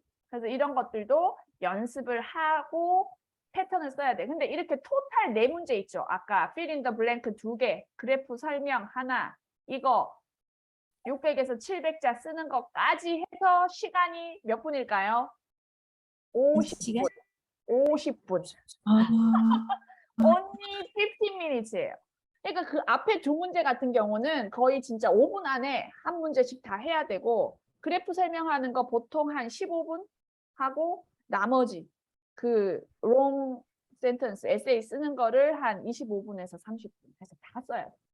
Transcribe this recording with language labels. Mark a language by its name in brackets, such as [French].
[Korean] 그래서 이런 것들도 연습을 하고 패턴을 써야 돼. 근데 이렇게 토탈 4문제 있죠. 아까 [English] fill in the blank [Korean] 2개, 그래프 설명 하나, 이거 600에서 700자 쓰는 것까지 해서 시간이 몇 분일까요? 50분. 50분. [English] Only 15 minutes [Korean] 예요. 그러니까 그 앞에 2문제 같은 경우는 거의 진짜 5분 안에 한 문제씩 다 해야 되고 그래프 설명하는 거 보통 한 15분 하고 나머지 그 [English] long sentence, [Korean] 에세이 쓰는 거를 한 25분에서 30분 해서 다 써야 돼.